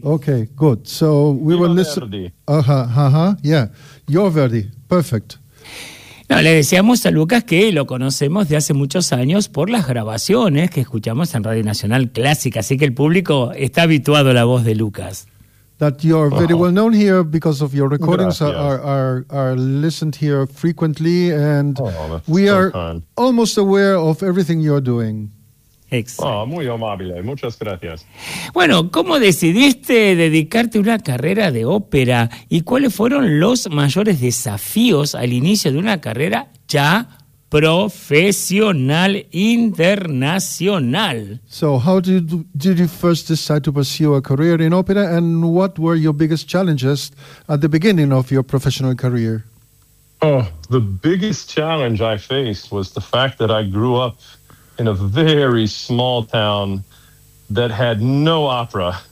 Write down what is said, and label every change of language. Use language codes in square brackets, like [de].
[en] Okay, good. So we will listen. Yeah. Your Verdi. Perfect. [es] No, le decíamos a Lucas que lo conocemos de hace muchos años por las grabaciones que escuchamos en Radio Nacional Clásica, así que el público está habituado a la voz de Lucas. [en] That you are very well known here because of your recordings are listened here frequently, and we are almost aware of everything you are doing. [es] Exacto. Oh, muy amable, muchas gracias. Bueno, ¿cómo decidiste dedicarte a una carrera de ópera y cuáles fueron los mayores desafíos al inicio de una carrera ya profesional internacional? [en] So, how did you first decide to pursue a career in opera, and what were your biggest challenges at the beginning of your professional career? Oh, the biggest challenge I faced was the fact that I grew up in a very small town that had no opera.